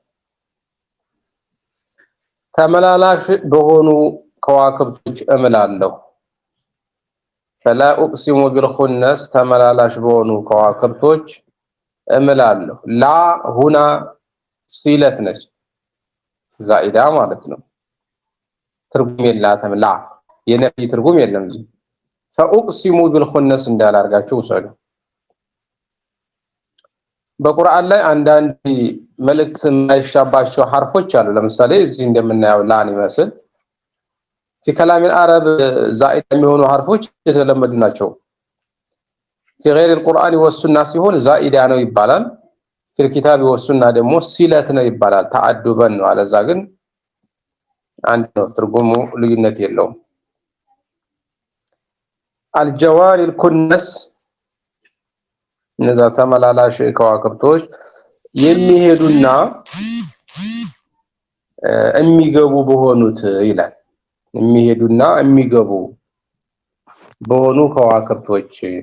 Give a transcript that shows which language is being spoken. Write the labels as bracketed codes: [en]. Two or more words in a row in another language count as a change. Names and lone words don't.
[am] ተመላላሽ በሆኑ ከዋክብቶች እምላለሁ። [ar] فلا أقسم بالخنس [am] ተመላላሽ በሆኑ ከዋክብቶች እምላለሁ። ላ ሁና ሲለት ነች ዛኢዳ ማለት ነው። ትርጉም የላትም። ላ የነፊ ትርጉም የለም። [ar] فأقسم بالخنس [am] እንዳላርጋችሁ ወሰዱ። በቁርአን ላይ አንዳንድ መልእክት የማይሻባቸው ሐርፎች አሉ። ለምሳሌ እዚህ እንደምናየው ላን ይመስል [ar] في كلام العرب زائد [am] የሚሆኑ ሐርፎች የተለመዱ ናቸው። [ar] في غير القرآن والسنة [am] ሲሆን ዛኢዳ ነው ይባላል። [ar] في الكتاب والسنة [am] ደግሞ ሲለት ነው ይባላል። ተአዱበን ነው። አለዛ ግን አንድ ነው፣ ትርጉሙ ልዩነት የለውም። [ar] الجواري الكنس [am] እነዛ ተመላላሽ ከዋክብቶች የሚሄዱና የሚገቡ በሆኑት ይላል። የሚሄዱና የሚገቡ በሆኑ ከዋክብቶች